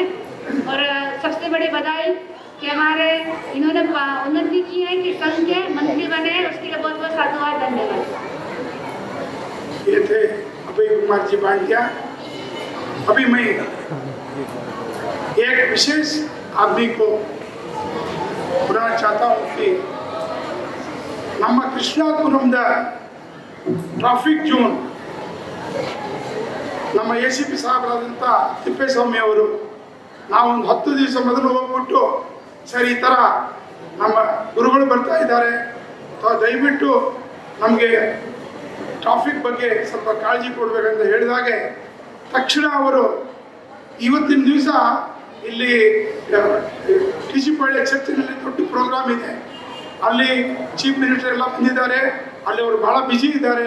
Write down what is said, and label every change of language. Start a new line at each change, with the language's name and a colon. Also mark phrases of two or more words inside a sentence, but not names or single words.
Hindi: और सबसे बड़ी बधाई कि हमारे इन्होंने उन्नति की है कि संघ के मंत्री बने हैं, उसके लिए बहुत बहुत साधुवाद, धन्यवाद। ये थे अभय कुमार जी पांड्या। अभी मैं एक विशेष आदमी को बुलाना चाहता हूँ कि
Kannada: ನಮ್ಮ ಕೃಷ್ಣಾಪುರಂದ
English: traffic zone
Hindi: ನಮ್ಮ
Kannada: ACP ಸಾಹೇಬರಾದಂಥ ತಿಪ್ಪೇಸ್ವಾಮಿ ಅವರು ನಾವೊಂದು 10 ದಿವಸ ಮೊದಲು ಹೋಗ್ಬಿಟ್ಟು ಸರ್ ಈ ಥರ ನಮ್ಮ ಗುರುಗಳು ಬರ್ತಾ ಇದ್ದಾರೆ, ದಯವಿಟ್ಟು ನಮಗೆ ಟ್ರಾಫಿಕ್ ಬಗ್ಗೆ ಸ್ವಲ್ಪ ಕಾಳಜಿ ಕೊಡಬೇಕಂತ ಹೇಳಿದಾಗೆ ತಕ್ಷಣ ಅವರು ಇವತ್ತಿನ ದಿವಸ ಇಲ್ಲಿ TC ಪಾಳ್ಯ ಚರ್ಚಿನಲ್ಲಿ ದೊಡ್ಡ ಪ್ರೋಗ್ರಾಮ್ ಇದೆ, ಅಲ್ಲಿ
English: chief minister
Kannada: ಎಲ್ಲ ಬಂದಿದ್ದಾರೆ, ಅಲ್ಲಿ ಅವರು ಭಾಳ ಬ್ಯುಸಿ ಇದ್ದಾರೆ.